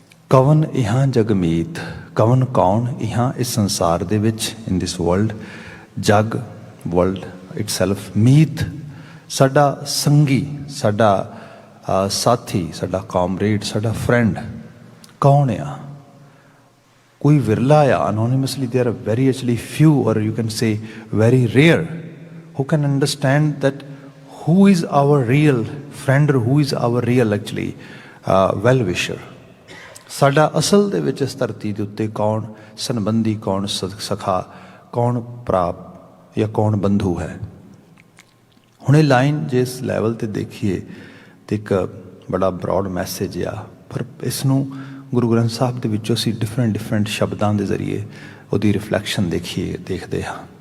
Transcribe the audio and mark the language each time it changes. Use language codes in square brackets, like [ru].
[pa] ਕਵਨ ਇਹਾਂ ਜਗਮੀਤ, ਕਵਨ ਕੌਣ, ਇਹਾਂ ਇਸ ਸੰਸਾਰ ਦੇ ਵਿੱਚ, [en] in this world, [pa] ਜਗ [en] world itself, [pa] ਮੀਤ ਸਾਡਾ ਸੰਗੀ, ਸਾਡਾ ਸਾਥੀ, ਸਾਡਾ ਕਾਮਰੇਡ, ਸਾਡਾ ਫਰੈਂਡ ਕੌਣ ਆ? ਕੋਈ ਵਿਰਲਾ ਆ। [en] Anonymously there are very actually few, or you can say very rare, who can understand that who is our real friend or who is our real actually well-wisher। [pa] ਸਾਡਾ ਅਸਲ ਦੇ ਵਿੱਚ ਇਸ ਧਰਤੀ ਦੇ ਉੱਤੇ ਕੌਣ ਸੰਬੰਧੀ, ਕੌਣ ਸਖਾ, ਕੌਣ ਭਰਾ ਜਾਂ ਕੌਣ ਬੰਧੂ ਹੈ। ਹੁਣ ਇਹ ਲਾਈਨ ਜੇ ਇਸ ਲੈਵਲ 'ਤੇ ਦੇਖੀਏ ਤਾਂ ਇੱਕ ਬੜਾ ਬਰੋਡ ਮੈਸੇਜ ਆ, ਪਰ ਇਸ ਨੂੰ ਗੁਰੂ ਗ੍ਰੰਥ ਸਾਹਿਬ ਦੇ ਵਿੱਚੋਂ ਅਸੀਂ ਡਿਫਰੈਂਟ ਸ਼ਬਦਾਂ ਦੇ ਜ਼ਰੀਏ ਉਹਦੀ ਰਿਫਲੈਕਸ਼ਨ ਦੇਖਦੇ ਹਾਂ।